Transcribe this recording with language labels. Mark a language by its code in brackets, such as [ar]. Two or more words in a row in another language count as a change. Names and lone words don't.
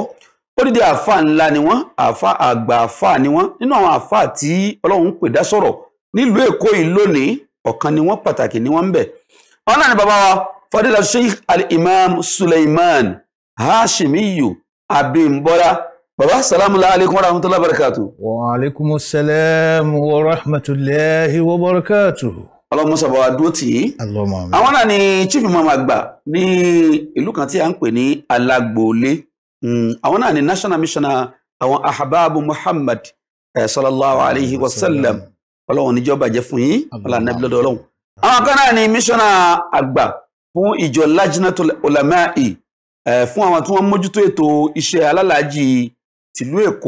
[yo] Odidi àfáà ńlá ni wọ́n àgbà àfáà ni wọ́n nínú àwọn àfáà tí Ọlọ́run pè dá sọ̀rọ̀ nílùú Èkó yìí lónìí ọ̀kan ni wọ́n pàtàkì ni wọ́n ń bẹ̀. Ọ̀nà ni bàbá wa Fadila Sheikh Al-Imam Suleiman Hashimiyu Abimbola. [ar] Bàbá سلام عليكم ورحمة الله وبركاته. وعليكم السلام ورحمة الله وبركاته. [yo] Ọlọ́run mọ́sà bá wa dúró tì í. Àwọn náà ni [en] chief imam [yo] àgbà ní ìlú kan tí a ń pè ní Alágbòolé. Àwọn náà ni [en] national missioner [yo] àwọn Ahbabu Muhammad [ar] صلى الله عليه وسلم. [yo] Ọlọ́run níjọba jẹ́ fún yín ọlá nàbí lọ́dọ̀ Ọlọ́run. Àwọn kan náà ni missioner àgbà fún ìjọ Lajnatul Ulama'i fún àwọn tí wọ́n mójútó ètò iṣẹ́ alálàájì tìlú Èkó.